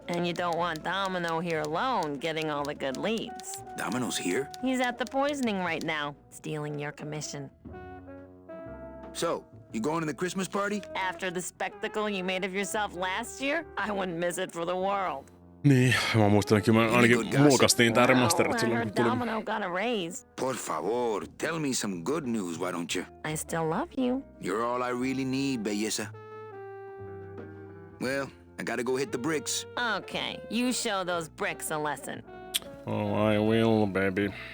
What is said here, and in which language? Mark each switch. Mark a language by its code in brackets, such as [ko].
[en] And you don't want Domino here alone, getting all the good leads. Domino's here? He's at the poisoning right now, stealing your commission. So, you going to the Christmas party? After the spectacle you made of yourself last year, I wouldn't miss it for the world. [fi] Niin, mä muistelenkin, mä ainakin mulkaistiin tää Remastered [en] I [fi] silloin kun [en] heard [fi] tuli. [en] Domino got a raise. [es] Por favor, [en] tell me some good news, why don't you? I still love you. You're all I really need, [es] belleza. [en] Well, I gotta go hit the bricks. Okay, you show those bricks a lesson. Oh, I will, baby.